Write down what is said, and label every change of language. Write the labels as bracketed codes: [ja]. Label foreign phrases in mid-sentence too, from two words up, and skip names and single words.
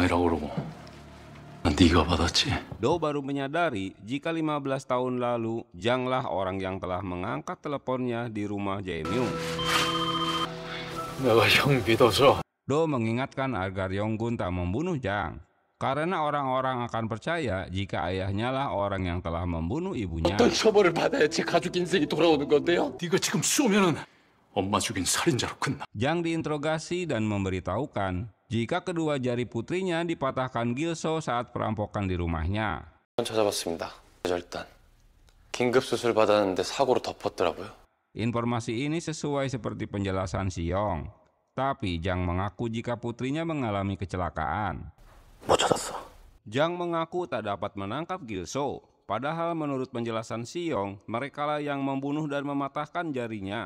[id] Do baru menyadari jika 15 tahun lalu Janglah orang yang telah mengangkat teleponnya di rumah Jae-myung. Do mengingatkan agar Yonggun tak membunuh Jang, karena orang-orang akan percaya jika ayahnya lah orang yang telah membunuh ibunya. [ko] 어떤 처벌을 받아야지 가족 인생이 돌아오는 건데요? 네가 지금 쏘면은 엄마 죽인 살인자로 끝나. [id] Jang diinterogasi dan memberitahukan jika kedua jari putrinya dipatahkan Gil-so saat perampokan di rumahnya. [ko] 찾아봤습니다. 절단. 긴급 수술 받았는데 사고로 덮었더라고요. [id] Informasi ini sesuai seperti penjelasan Siyong. Tapi Jang mengaku jika putrinya mengalami kecelakaan. Jang mengaku tak dapat menangkap Gil-so. Padahal menurut penjelasan Siyong, merekalah yang membunuh dan mematahkan jarinya.